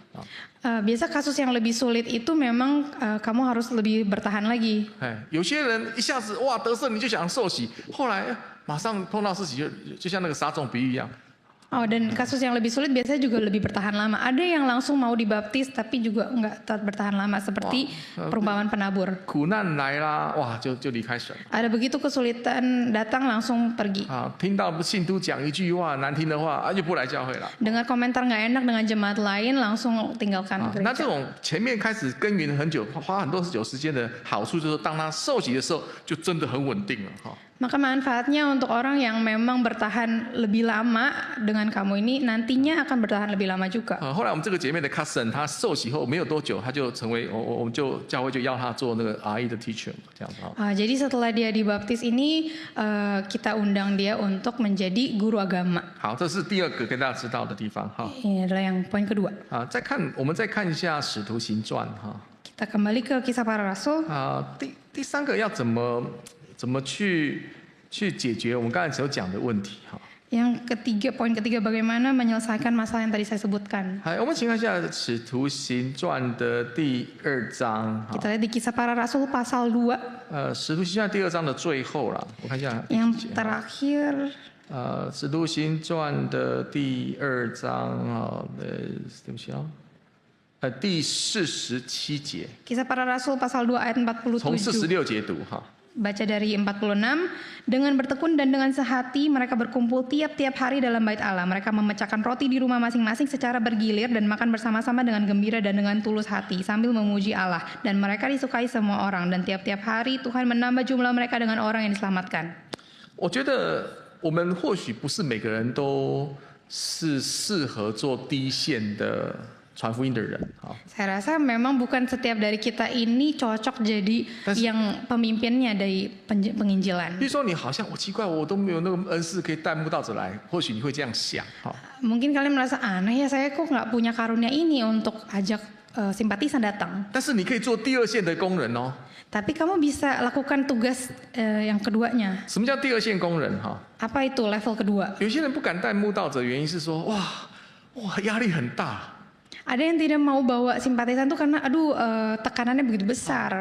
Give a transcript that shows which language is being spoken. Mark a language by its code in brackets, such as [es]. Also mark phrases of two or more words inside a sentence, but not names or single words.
[id] Biasa kasus yang lebih sulit itu memang kamu harus lebih bertahan lagi. [zh] 有些人一下子哇得胜你就想受洗，后来马上碰到事情就像那个撒种比喻一样。 [id] Oh, dan kasus yang lebih sulit biasanya juga lebih bertahan lama. Ada yang langsung mau dibaptis tapi juga nggak tetap bertahan lama seperti perumpamaan penabur. [zh] 苦难来啦，哇就离开神。 [id] Ada begitu kesulitan datang langsung pergi. [zh] 听到信徒讲一句话难听的话，就不来教会了。 [id] Dengar komentar nggak enak dengan jemaat lain langsung tinggalkan [zh] 那这 [id] gereja. [zh] 种前面开始耕耘很久，花很多时间的好处就是，当他受洗的时候，就真的很稳定了哈。 [id] Maka manfaatnya untuk orang yang memang bertahan lebih lama dengan kamu ini nantinya akan bertahan lebih lama juga. [zh] 后来我们这个姐妹的 cousin， 她受洗后没有多久，她就成为我们就教会就要她做那个 RE 的 teacher 这样子哈。 [id] Jadi setelah dia dibaptis ini kita undang dia untuk menjadi guru agama. [zh] 好，这是第二个跟大家知道的地方哈。 [id] Ini adalah yang poin kedua. [zh] 我们再看一下使徒行传哈。 [id] Kita kembali ke kisah para rasul. [zh] 第三个要怎么去解决我们刚才所讲的问题哈。 [id] Yang ketiga, poin ketiga bagaimana menyelesaikan masalah yang tadi saya sebutkan. [zh] 我们请看一下《使徒行传》的第2章。 [id] Kita lihat di kisah para rasul pasal 2. [zh] 使徒行传第2章的最后啦，我看一下。 [id] Yang terakhir. [zh] 使徒行传的第2章对不起第47节。 [id] Kisah para rasul pasal 2 ayat 47. [zh] 从46节读哈。 [id] Baca dari 46, dengan bertekun dan dengan sehati mereka berkumpul tiap-tiap hari dalam bait Allah. Mereka memecahkan roti di rumah masing-masing secara bergilir dan makan bersama-sama dengan gembira dan dengan tulus hati sambil memuji Allah. Dan mereka disukai semua orang dan tiap-tiap hari Tuhan menambah jumlah mereka dengan orang yang diselamatkan. [zh] 我觉得我们或许不是每个人都是适合做第一线的 传福音的人， [id] Saya rasa memang bukan setiap dari kita ini cocok jadi yang pemimpinnya dari penginjilan. [zh] 比如说你好像奇怪，我都没有那个恩赐可以带慕道者来，或许你会这样想， [id] Mungkin kalian merasa aneh ya, saya kok nggak punya karunia ini untuk ajak simpatisan datang. [zh] 但是你可以做第2线的工人哦。 [id] Tapi kamu bisa lakukan tugas yang keduanya. [zh] 什么叫第2线工人？ [id] Apa itu level kedua? [zh] 有些人不敢带慕道者，原因是说哇压力很大。 [id] Ada yang tidak mau bawa simpatisan tuh karena tekanannya begitu besar.